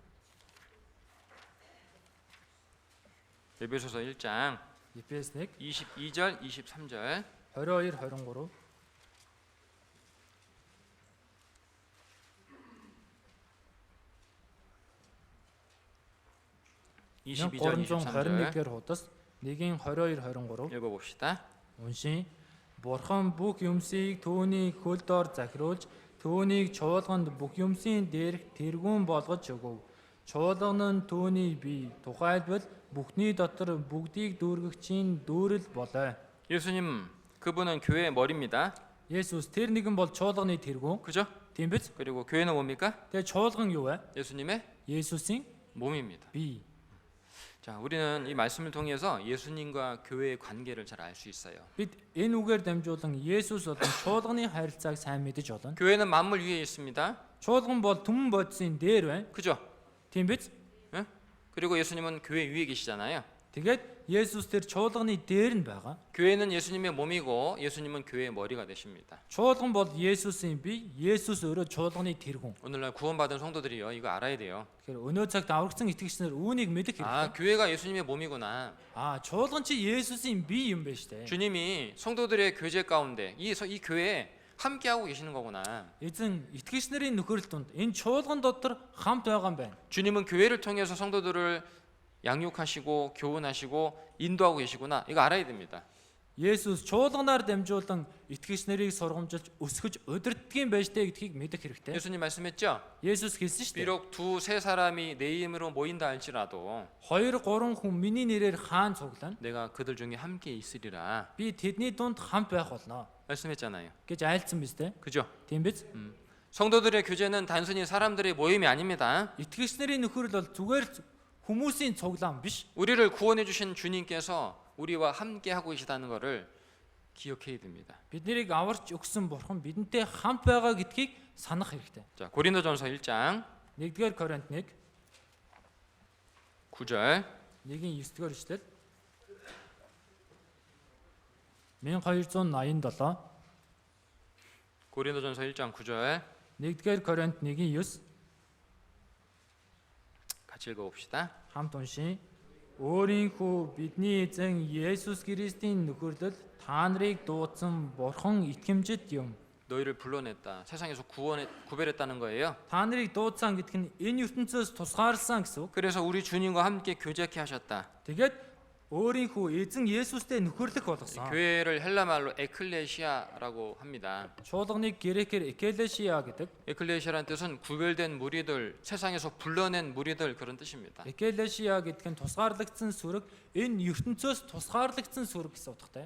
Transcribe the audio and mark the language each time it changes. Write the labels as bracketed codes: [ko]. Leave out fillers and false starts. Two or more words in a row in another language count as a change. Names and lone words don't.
[ko] 에베소서 1장 [mn] Ефес 1, [ko] 22절, 23절. [mn] 22, 23. Нэг [ko] 22절, 23절 [mn] 321-р хуудас 1-ийн 22, 23 [ko] 읽어봅시다. [mn] уншийн. Бурхан бүх юмсыг түүний хөл дор захируулж түүнийг чуулганд бүх юмсын дээрх тэргүүн болгож өгөв. Чуулган нь түүний бие. Тухайлбал бүхний дотор бүгдийг дүүргэгчийн дүүрэл болоо. [ko] 예수님, 그분은 교회의 머리입니다. [mn] Есүс тэр нэгэн бол чуулганы тэргүүн. [ko] 그죠? [mn] Тийм биз? [ko] 그리고 교회는 뭡니까? [mn] Тэгээ чуулган юу вэ? [ko] 예수님의 [mn] Есүсийн [ko] 몸입니다. [mn] бие. [ko] 자, 우리는 이 말씀을 통해서 예수님과 교회의 관계를 잘 알 수 있어요. [mn] Бид энэ үгээр дамжуулан Есүс болон чуулганы харилцааг сайн мэдэж болно. [ko] 교회는 만물 위에 있습니다. [mn] Чуулган бол түмэн бодисын дээр байна. [ko] 그죠? [mn] Тийм биз? [ko] 예? 그리고 예수님은 교회 위에 계시잖아요. [mn] Тэгээд Есүс тэр чуулганы дээр нь байгаа. [ko] 교회는 예수님의 몸이고 예수님은 교회의 머리가 되십니다. [mn] Чуулган бол Есүсийн бие, Есүс өөрөө чуулганы тэргүүн. [ko] 오늘날 구원받은 성도들이요, 이거 알아야 돼요. [mn] Тэгэхээр өнөө цагт аврагдсан итгэгчнэр үүнийг мэдэх 아, хэрэгтэй. [ko] 교회가 예수님의 몸이구나. [mn] Чуулган чи Есүсийн бие юм байна штэ. [ko] 주님이 성도들의 교제 가운데 이 교회에 함께 하고 계시는 거구나. [mn] Эзэн итгэгчнэрийн нөхөрлөлт донд энэ чуулган дотор хамт байгаа юм байна. [ko] 주님은 교회를 통해서 성도들을 양육하시고 교훈하시고 인도하고 계시구나. 이거 알아야 됩니다. [mn] Есүс чуулганаар дамжуулан итгэгч нарыг сургамжилж өсгөж удирддгийн байж тээ гэдгийг мэдэх хэрэгтэй. [ko] 예수님 말씀했죠? [mn] Есүс хэлсэн шүү дээ. [ko] 비록 두세 사람이 내 이름으로 모인다 할지라도 [mn] 2, 3 хүн миний нэрээр хаан цуглана. [ko] 내가 그들 중에 함께 있으리라. [mn] Би тэдний дунд хамт байх болно [ko] 말씀했잖아요. [mn] гэж айлцсан биз дээ. [ko] 그죠? [mn] Тийм биз? [ko] 성도들의 교제는 단순히 사람들의 모임이 아닙니다. [mn] 이тгэгч нарын нөхөрлөл бол зүгээр хүмүүсийн цуглаан биш. [ko] 우리를 구원해 주신 주님께서 우리와 함께 하고 계시다는 것을 기억해야 됩니다. [mn] Биднийг аварч өгсөн бурхан бидэнтэй хамт байгаа гэдгийг санах хэрэгтэй. [ko] 자, 고린도전서 1장 [mn] 1-р Коринт 1, [ko] 9절 [mn] 1-ийн 9-р эшлэл 1287 [ko] 고린도전서 1장 9절 [mn] 1-р Коринт 1-ийн 9 [ko] 같이 읽어봅시다. [mn] хамт уншийн. Өөрийнхөө бидний эзэн Есүс Христийн нөхөрлөл та нарыг дуудсан бурхан итгэмжит юм. [ko] 너희를 불러냈다. 세상에서 구별했다는 거예요. [mn] Та нарыг дуудсан гэдг нь энэ ертөнцөөс тусгаарлсан гэсэн үг. [ko] 그래서 우리 주님과 함께 교제케 하셨다. [mn] Тэгээд өөрийнхөө эзэн Есүстэй нөхөрлөх болгосон. [ko] 교회를 헬라 말로 에클레시아라고 합니다. [mn] Чуулганыг грекээр экклесиа гэдэг. [ko] 에클레시아라는 뜻은 구별된 무리들, 세상에서 불러낸 무리들 그런 뜻입니다. [mn] Экклесиа гэдэг нь тусгаарлагдсан сүрэг, энэ ертөнцөөс тусгаарлагдсан сүрэг гэсэн утгатай.